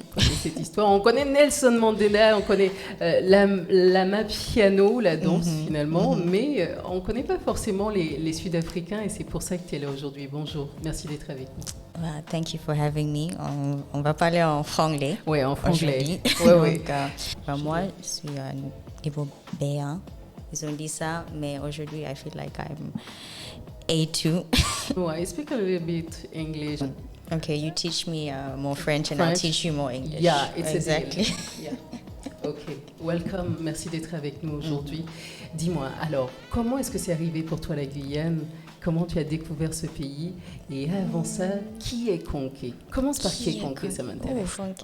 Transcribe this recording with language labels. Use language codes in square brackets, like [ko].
[fr] on connaît cette histoire. On connaît Nelson Mandela, on connaît la piano, la danse finalement, mais on ne connaît pas forcément les Sud-Africains et c'est pour ça que tu es là aujourd'hui. Bonjour, merci d'être avec nous. [en] Thank you for having me. [fr] On va parler en franglais. Oui, en franglais. Donc, moi, je suis niveau B1. Ils ont dit ça, mais aujourd'hui, [en] I feel like I'm A2. I speak a little bit English. Okay, you teach me more French and I'll teach you more English. Yeah, it's exactly. Yeah. Okay, welcome. [fr] Merci d'être avec nous aujourd'hui. Dis-moi, alors, comment est-ce que c'est arrivé pour toi la Guyane? Comment tu as découvert ce pays? Et avant ça, qui est Konke? Commence par qui est Konke, ça m'intéresse.